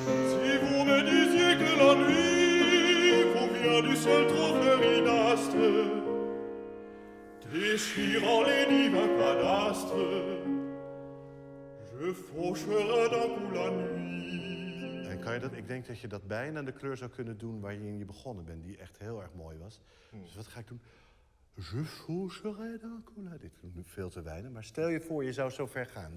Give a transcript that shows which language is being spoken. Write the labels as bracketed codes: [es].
[fr] Si vous me disiez que la nuit vous vient du ciel trop fleuri d'astres, déchirant les divins cadastres, je faucherai d'un coup la nuit. [nl] En kan je dat, ik denk dat je dat bijna de kleur zou kunnen doen waar je in begonnen bent, die echt heel erg mooi was. Dus wat ga ik doen? [fr] Je faucherai d'un coup la nuit. [nl] Dit is nu veel te weinig, maar stel je voor je zou zo ver gaan.